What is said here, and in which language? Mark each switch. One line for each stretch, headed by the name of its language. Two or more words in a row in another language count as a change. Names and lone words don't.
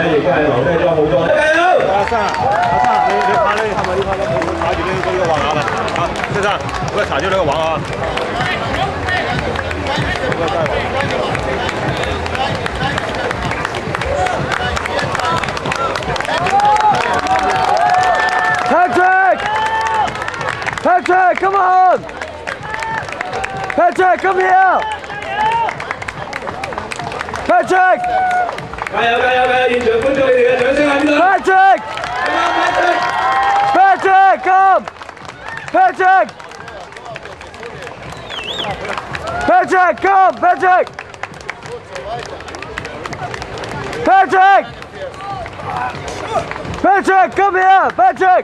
Cantonese: 係留低咗好多。加油！阿生，你拍呢？係咪呢拍咧？冇踩住呢個橫額啊！啊，先生，喂，踩住呢個橫額。
English: Patrick, come on! Patrick, come here! Patrick!
Cantonese: 加油！現場觀眾，你哋嘅掌聲喺邊度
English: Patrick! Patrick, come! Patrick! Patrick, come! Patrick! Patrick! Patrick, come here! Patrick!